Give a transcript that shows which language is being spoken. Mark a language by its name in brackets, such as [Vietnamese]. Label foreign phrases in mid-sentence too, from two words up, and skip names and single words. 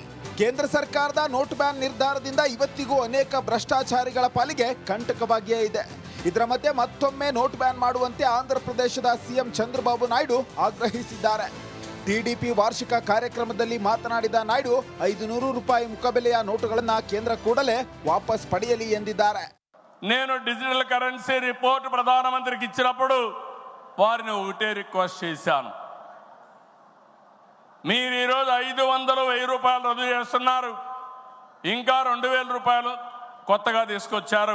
[Kannada] ಕೇಂದ್ರ ಸರ್ಕಾರದ ನೋಟ್ ಬ್ಯಾನ್ ನಿರ್ಧಾರದಿಂದ ಇವತ್ತಿಗೂ ಅನೇಕ ಭ್ರಷ್ಟಾಚಾರಿಗಳ ಪಾಲಿಗೆ ಕಂಟಕವಾಗಿಯೇ ಇದೆ. ಇದರ ಮಧ್ಯೆ ಮತ್ತೊಮ್ಮೆ ನೋಟ್ ಬ್ಯಾನ್ ಮಾಡುವಂತೆ ಆಂಧ್ರ ಪ್ರದೇಶದ ಸಿಎಂ ಚಂದ್ರಬಾಬು ನಾಯ್ಡು ಆಗ್ರಹಿಸಿದ್ದಾರೆ. ಟಿಡಿಪಿ ವಾರ್ಷಿಕ ಕಾರ್ಯಕ್ರಮದಲ್ಲಿ ಮಾತನಾಡಿದ ನಾಯ್ಡು ₹500 ಮುಖಬೆಲೆಯ ನೋಟುಗಳನ್ನು ಕೇಂದ್ರ ಕೂಡಲೇ ವಾಪಸ್ ಪಡೆಯಲಿ ಎಂದಿದ್ದಾರೆ. [Telugu] నేను డిజిటల్ కరెన్సీ రిపోర్ట్ ప్రధానమంత్రికి ఇచ్చినప్పుడు వారిని ఒకటే రిక్వెస్ట్ చేశాను. మీరు ఈరోజు 500, ₹1000 రద్దు చేస్తున్నారు. ఇంకా ₹2000 కొత్తగా తీసుకొచ్చారు.